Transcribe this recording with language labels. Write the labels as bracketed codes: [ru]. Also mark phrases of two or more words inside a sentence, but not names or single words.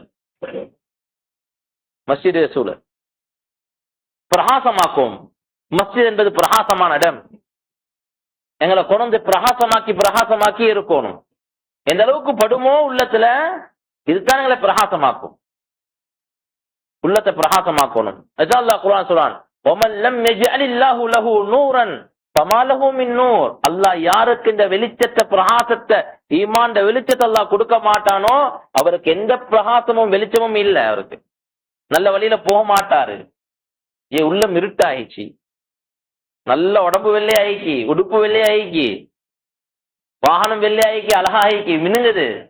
[ta] மஸ்ஜிதுடைய சூழல் பிரகாசமாக்கும். மஸ்ஜித் என்பது பிரகாசமான இடம். எங்களை கொண்டு பிரகாசமாக்கி இருக்கணும். எந்த அளவுக்கு படுமோ உள்ளத்துல, இதுதான் எங்களை பிரகாசமாக்கும். உள்ளத்தை பிரகாசமாக்கணும். அதான் அல்லாஹ் குர்ஆன் சொல்றான், [ar] وَمَن لَّمْ يَجْعَلِ اللَّهُ لَهُ نُورًا فَمَا لَهُ مِن نُّورٍ. [ta] அல்லாஹ் யாருக்கு இந்த வெளிச்சத்தை, பிரகாசத்தை, ஈமான் வெளிச்சத்தை அல்லாஹ் கொடுக்க மாட்டானோ அவருக்கு எந்த பிரகாசமும் வெளிச்சமும் இல்லை. அவருக்கு நல்ல வழியில போக மாட்டாரு. உள்ளம் இருட்டாயிச்சு, நல்ல உடம்பு வெள்ளை ஆயிக்கி, உடுப்பு வெள்ளை ஆயிக்கி, வாகனம் வெள்ளை ஆயிக்கி, அழகாயிக்கி, மினுங்குது.